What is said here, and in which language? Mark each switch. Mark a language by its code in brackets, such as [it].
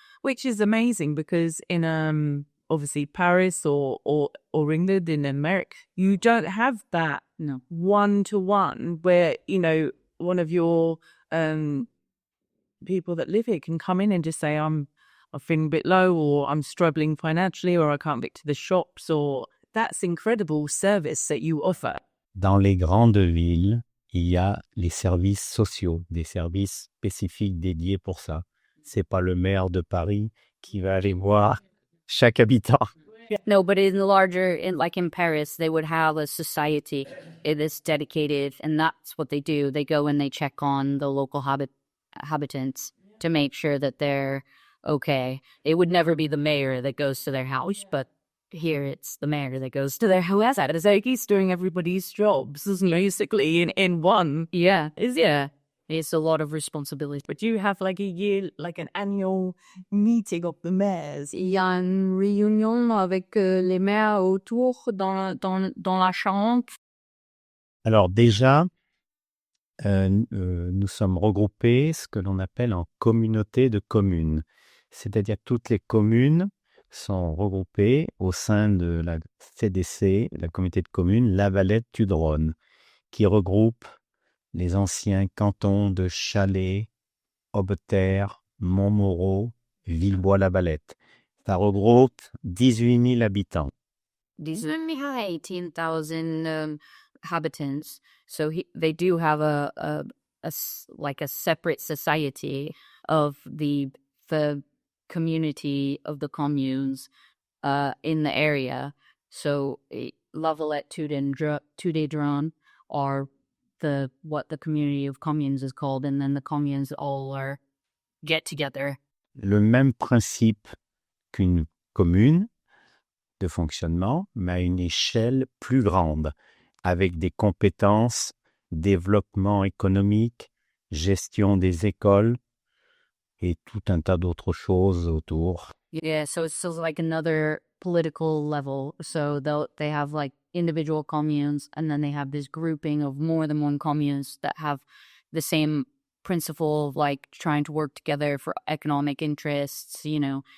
[en] Which is amazing because in obviously Paris or England, in America, you don't have that No. 1-to-1 where, you know, one of your people that live here can come in and just say, I'm feeling a bit low, or I'm struggling financially, or I can't get to the shops, or that's incredible service that you offer. [fr] Dans les grandes villes, il y a les services sociaux, des services spécifiques dédiés pour ça. C'est pas le maire de Paris qui va aller voir chaque habitant. [en] No, but like in Paris, they would have a society that's dedicated, and that's what they do. They go and they check on the local habitants to make sure that they're okay. It would never be the mayor that goes to their house, but here it's the mayor that goes to their house. It's like he's doing everybody's jobs, basically, in one. Yeah. It's a lot of responsibility. But you have like a year, like an annual meeting of the mayors. [fr] Il y a une réunion avec les maires autour dans la Charente. Alors déjà, nous sommes regroupés ce que l'on appelle en communauté de communes. C'est-à-dire que toutes les communes sont regroupées au sein de la CDC, la communauté de communes La Valette-du-Dronne, qui regroupe les anciens cantons de Chalais, Aubeterre, Montmoreau, Villebois-la-Valette. Ça regroupe 18 000 habitants. [en] 18,000 habitants. So they do have a separate society of the community of the communes in the area. So La Valette, Tudé-Dronne are what the community of communes is called, and then the communes all get together. [fr] Le même principe qu'une commune de fonctionnement, mais à une échelle plus grande, avec des compétences, développement économique, gestion des écoles et tout un tas d'autres choses autour. [en] Yeah, so it's like another political level. So they have like individual communes, and then they have this grouping of more than one communes that have the same principle of like trying to work together for economic interests, you know.